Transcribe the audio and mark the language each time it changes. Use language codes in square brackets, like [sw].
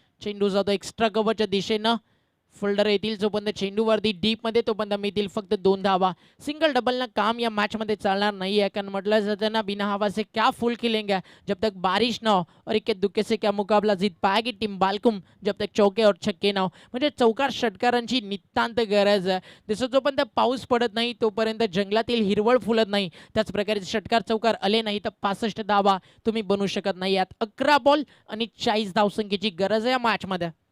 [mr] चेंडू जातो एक्स्ट्रा कव्हरच्या दिशेनं. फोल्डर येतील जोपर्यंत चेंडूवरती डीपमध्ये तोपर्यंत मिळतील फक्त 2 धावा. सिंगल डबलनं काम या मॅचमध्ये चालणार नाही आहे. [hi] कारण म्हटलं जातं ना, बिना हवा से क्या फुल खिलेंगे जब तक बारिश ना हो, और इक्के दुक्के से क्या मुकाबला जीत पाएगी टीम बालकुम जब तक चौके और छक्के ना हो. [mr] म्हणजे चौकार षटकारांची नितांत गरज आहे. जसं जोपर्यंत पाऊस पडत नाही तोपर्यंत जंगलातील हिरवळ फुलत नाही. त्याच प्रकारे षटकार चौकार आले नाही तर 65 धावा तुम्ही बनवू शकत नाही. यात 11 बॉल आणि 40 धावसंख्येची गरज आहे या मॅचमध्ये.